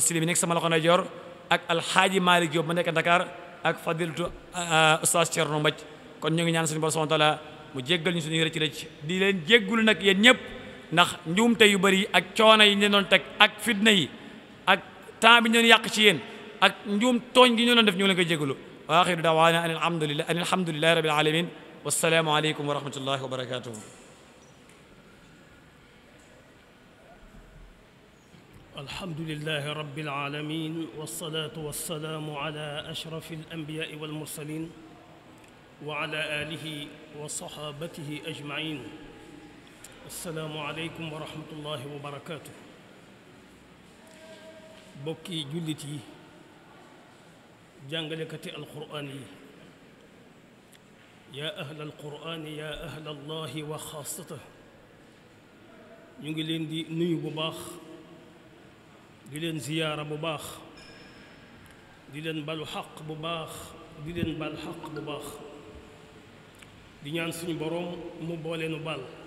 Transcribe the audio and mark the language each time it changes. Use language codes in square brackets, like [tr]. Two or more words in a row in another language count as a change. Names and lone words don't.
[wo] Sili bi nekk sama loxo ndeyjoor ak alxaaji Malick Diop ma nekk Dakar ak fadilatu oustaz Thierno Mbaj kon ñu ngi ñaan suñu borom [ar] سبحانه وتعالى [wo] mu jéggal ñu suñuy rëcc di leen jéggul nag yéen ñëpp ndax njuumte yu bëri ak coono yi ñu doon teg ak fitna yi ak temps bi ñu doon yàq ci yéen ak njuum tooñ gi ñu doon def ñu ngi leen koy jéggalu [ar] وآخر دعوانا أن الحمد لله رب العالمين والسلام عليكم ورحمة الله وبركاته الحمد لله رب العالمين والصلاة والسلام على أشرف الأنبياء والمرسلين وعلى آله وصحابته أجمعين السلام عليكم ورحمة الله وبركاته [wo] bokki jullit yi jàngalekati alquraan yi [ar] يا أهل القرآن يا أهل الله وخاصته [wo] ñu ngi leen di nuyu bu baax di leen ziyaara bu baax di leen balu xaq bu baax di leen bal xaq bu baax di ñaan suñu boroom mu booleenu bal